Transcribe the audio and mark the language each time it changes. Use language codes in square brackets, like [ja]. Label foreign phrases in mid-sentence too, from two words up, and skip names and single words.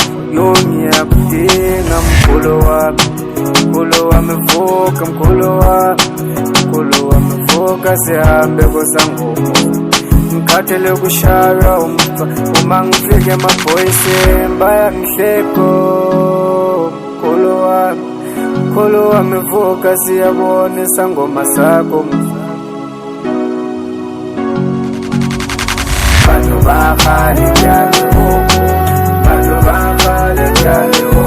[zu] Ngiyakudinga mkhulu wami, mkhulu wami vuka mkhulu wami, mkhulu wami vuka sihambe kusangoma. Ngikhathele kushaya umva uma ngifike emaphoyiseni bayangihleko. Mkhulu wami, mkhulu wami vuka siyabona isangoma sakho. [st] Batho ba kgale ke a le hopola, batho ba kgale ke a le